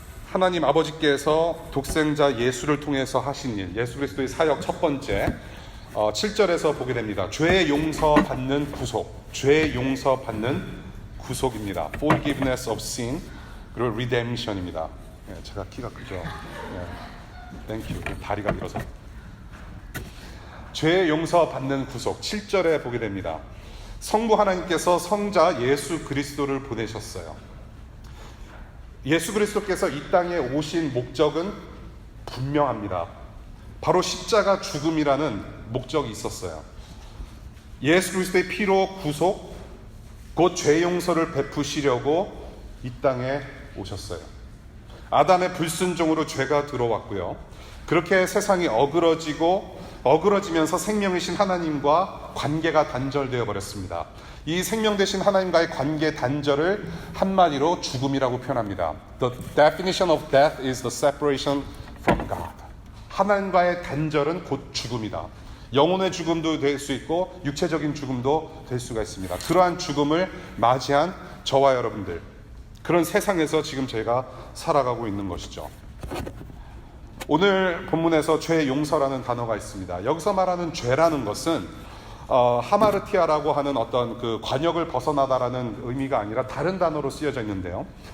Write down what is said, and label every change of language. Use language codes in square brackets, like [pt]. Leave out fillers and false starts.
[ko] 하나님 아버지께서 독생자 예수를 통해서 하신 일, 예수 그리스도의 사역 첫 번째 7절에서 보게 됩니다. 죄 용서받는 구속, 죄 용서받는 구속입니다. [en] Forgiveness of sin, 그리고 redemption입니다. [ko] 네, 제가 키가 크죠. 네. [en] Thank you. [ko] 다리가 길어서. 죄 용서받는 구속, 7절에 보게 됩니다. 성부 하나님께서 성자 예수 그리스도를 보내셨어요. 예수 그리스도께서 이 땅에 오신 목적은 분명합니다. 바로 십자가 죽음이라는 목적이 있었어요. 예수 그리스도의 피로 구속, 곧 죄 용서를 베푸시려고 이 땅에 오셨어요. 아담의 불순종으로 죄가 들어왔고요. 그렇게 세상이 어그러지면서 생명이신 하나님과 관계가 단절되어 버렸습니다. 이 생명 되신 하나님과의 관계 단절을 한마디로 죽음이라고 표현합니다. [en] The definition of death is the separation from God. [ko] 하나님과의 단절은 곧 죽음이다. 영혼의 죽음도 될 수 있고 육체적인 죽음도 될 수가 있습니다. 그러한 죽음을 맞이한 저와 여러분들, 그런 세상에서 지금 제가 살아가고 있는 것이죠. 오늘 본문에서 죄 용서라는 단어가 있습니다. 여기서 말하는 죄라는 것은 하마르티아라고 하는 어떤 그 관역을 벗어나다라는 의미가 아니라 다른 단어로 쓰여져 있는데요.